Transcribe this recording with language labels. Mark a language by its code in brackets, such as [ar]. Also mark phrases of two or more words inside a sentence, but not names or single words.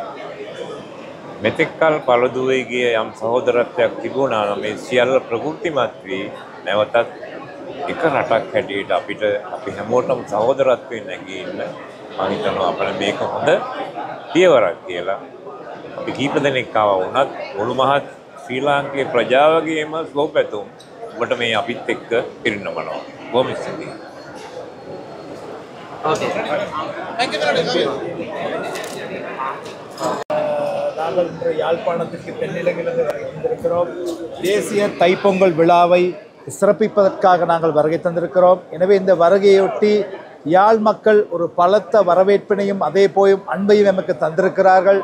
[si] මෙතෙක්කල් පළදුවේ ගිය යම් සහෝදරත්වයක් තිබුණා නම් මේ සියල්ල ප්‍රකෘතිමත් වී නැවතත් එක රටක් හැටියට අපි හැමෝටම සහෝදරත්වයෙන් නැගී ඉන්න මම හිතනවා අපිට මේක හොඳ පියවරක් කියලා. අපි කීප දෙනෙක් ආවා වුණත් මුළු මහත් ශ්‍රී ලාංකේය ප්‍රජාවගේම ස්වෝපැතුම් ඔබට මේ අපිත් එක්ක පිරිනමනවා. බොහොම ස්තුතියි. [ta] நாங்கள் இன்று யாழ்ப்பாணத்திற்கு தென்னிலங்கையிலிருந்து வருகை தந்திருக்கிறோம். தேசிய தைப்பொங்கல் விழாவை சிறப்பிப்பதற்காக நாங்கள் வருகை தந்திருக்கிறோம். எனவே இந்த வருகையொட்டி யாழ் மக்கள் ஒரு பலத்த வரவேற்பினையும் அதே போயும் அன்பையும் எமக்கு தந்திருக்கிறார்கள்.